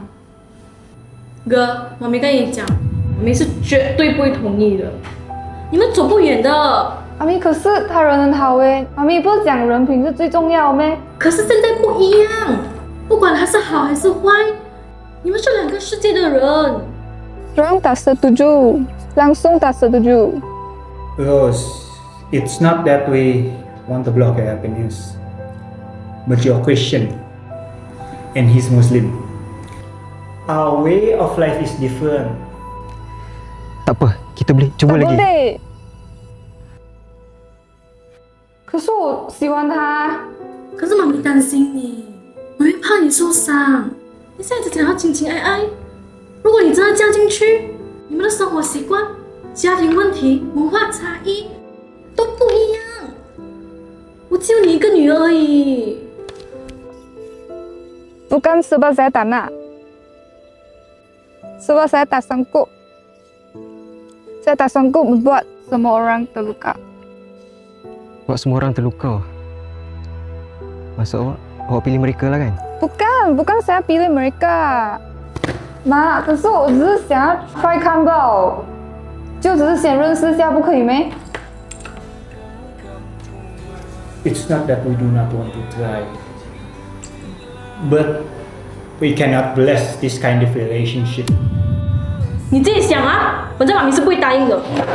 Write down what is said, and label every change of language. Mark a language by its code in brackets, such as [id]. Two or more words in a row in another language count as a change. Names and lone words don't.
[zh] 哥，妈咪跟你讲，妈咪是绝对不会同意的，你们走不远的。妈咪，可是他人很好诶，妈咪不是讲人品是最重要咩？可是现在不一样，不管他是好还是坏，你们是两个世界的人。 [ms] Orang tak setuju, langsung tak setuju. [en] Rose, it's not that we want to block your happiness, but you're Christian and he's Muslim. Our way of life is different. [ms] Tak apa, kita boleh cuba Tak lagi. boleh. [zh] 可是我喜欢他。可是妈咪担心你，妈咪怕你受伤。你现在只想要情情爱爱，如果你真的嫁进去，你们的生活习惯、家庭问题、文化差异都不一样。我只有你一个女儿而已。 [ms] Bukan sebab saya tak nak. Sebab saya tak sanggup. Saya tak sanggup membuat semua orang terluka. Buat semua orang terluka. Maksud awak pilih mereka lah kan? bukan saya pilih mereka. [zh] 妈，可是我只是想要 try 看吧，就只是先认识一下，不可以咩？ [en] It's not that we do not want to try, but we cannot bless this kind of relationship. [zh] 你自己想啊，反正妈咪是不会答应的。